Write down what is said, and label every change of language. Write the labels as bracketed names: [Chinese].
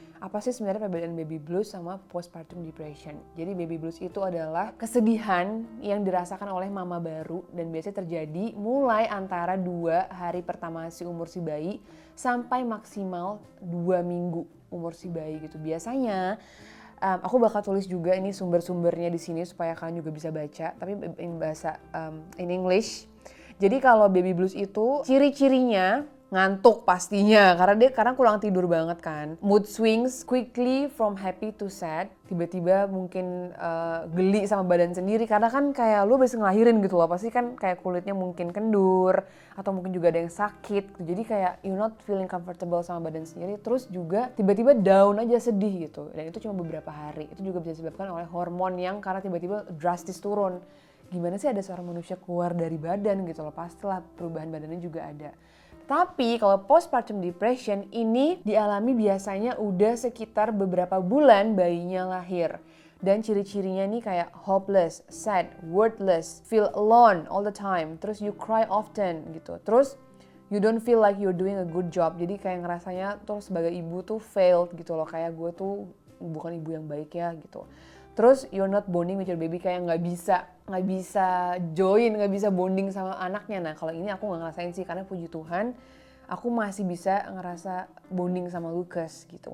[Indonesian] Apa sih sebenarnya perbedaan baby blues sama postpartum depression? Jadi baby blues itu adalah kesedihan yang dirasakan oleh mama baru dan biasanya terjadi mulai antara 2 hari pertama si umur si bayi sampai maksimal 2 minggu umur si bayi gitu. Biasanya aku bakal tulis juga ini sumber-sumbernya di sini supaya kalian juga bisa baca, tapi in bahasa in English. Jadi kalau baby blues itu ciri-cirinya ngantuk pastinya, karena kurang tidur banget kan. [English] Mood swings quickly from happy to sad. [Indonesian] Tiba-tiba mungkin geli sama badan sendiri, karena kan kayak lu habis ngelahirin gitu loh. Pasti kan kayak kulitnya mungkin kendur, atau mungkin juga ada yang sakit. Jadi kayak you're not feeling comfortable sama badan sendiri. Terus juga tiba-tiba down aja, sedih gitu. Dan itu cuma beberapa hari. Itu juga bisa disebabkan oleh hormon yang karena tiba-tiba drastis turun. Gimana sih ada seorang manusia keluar dari badan gitu loh. Pastilah perubahan badannya juga ada. Tapi kalau postpartum depression ini dialami biasanya udah sekitar beberapa bulan bayinya lahir. [English] Dan ciri-cirinya nih kayak hopeless, sad, worthless, feel alone all the time. Terus you cry often gitu. Terus you don't feel like you're doing a good job. [Indonesian] Jadi kayak ngerasanya tuh sebagai ibu tuh failed gitu loh. Kayak gue tuh bukan ibu yang baik ya gitu. Terus you're not bonding with your baby, kayak nggak bisa join, nggak bisa bonding sama anaknya. Nah kalau ini aku nggak ngerasain sih, karena puji Tuhan aku masih bisa ngerasa bonding sama Lukas gitu.